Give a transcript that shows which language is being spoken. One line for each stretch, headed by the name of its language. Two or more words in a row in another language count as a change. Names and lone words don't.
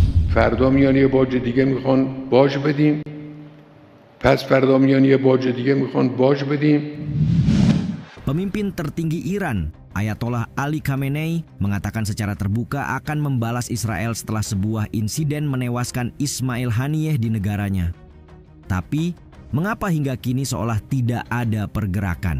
Persian: فردا میان یه باج دیگه میخوان باج بدیم. پس فردا میان یه باج دیگه میخوان باج بدیم.
Indonesian: Pemimpin tertinggi Iran, Ayatollah Ali Khamenei, mengatakan secara terbuka akan membalas Israel setelah sebuah insiden menewaskan Ismail Haniyeh di negaranya. Tapi, mengapa hingga kini seolah tidak ada pergerakan?